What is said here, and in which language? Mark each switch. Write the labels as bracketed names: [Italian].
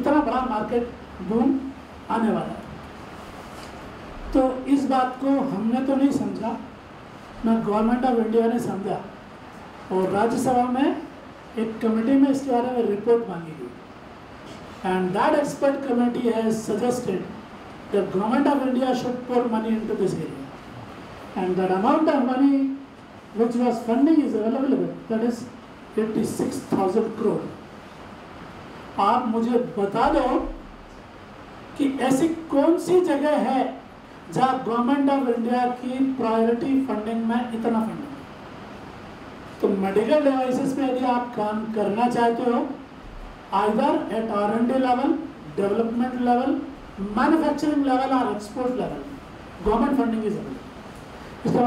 [Hindi] इतना बड़ा market boom आने वाला है। तो इस बात को हमने तो नहीं समझा, ना गवर्नमेंट ऑफ इंडिया ने समझा, और राज्यसभा में एक कमेटी में इसके बारे में रिपोर्ट मांगी गई। [English] And that expert committee has suggested that government of India should pour money into this area, and that amount of money which was funding is available, that is 86,000 crore। [Hindi] आप मुझे बता दो कि ऐसी कौन सी जगह है जहाँ गवर्नमेंट ऑफ इंडिया की प्रायोरिटी फंडिंग में इतना फंडिंग। तो मेडिकल डिवाइसेस पे यदि आप काम करना चाहते हो, [English] either at R&D level, development level, manufacturing level [Hindi] और export level, [English] Government funding is available.